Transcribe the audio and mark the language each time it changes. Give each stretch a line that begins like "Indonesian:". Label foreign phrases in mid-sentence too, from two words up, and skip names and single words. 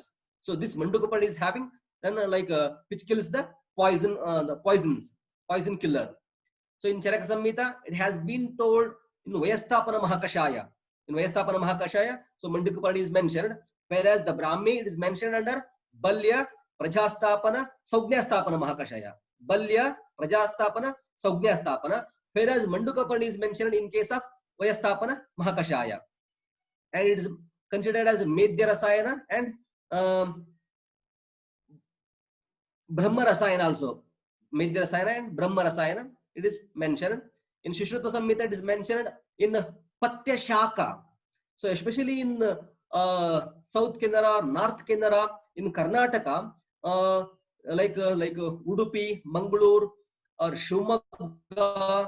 English: So this Manduka Parni is having then which kills the poison, poison killer. So in Charaka Samhita, it has been told in Vayastapana Mahakashaya. In Vayastapana Mahakashaya, so Manduka Parni is mentioned, whereas the Brahmi it is mentioned under Balya, Prajastapana, Saugnastapana Mahakashaya. Balya, Prajastapana, Saugnastapana, whereas Manduka Parni is mentioned in case of Vayastapana Mahakashaya. And it is considered as Medhya Rasayana and Brahma Rasayana also. Medhya Rasayana and Brahma Rasayana, it is mentioned. In Sushruta Samhita, it is mentioned in Patya Shaka. So especially in South Kannada, North Kannada, in Karnataka, like Udupi, Mangalore, or Shivamogga.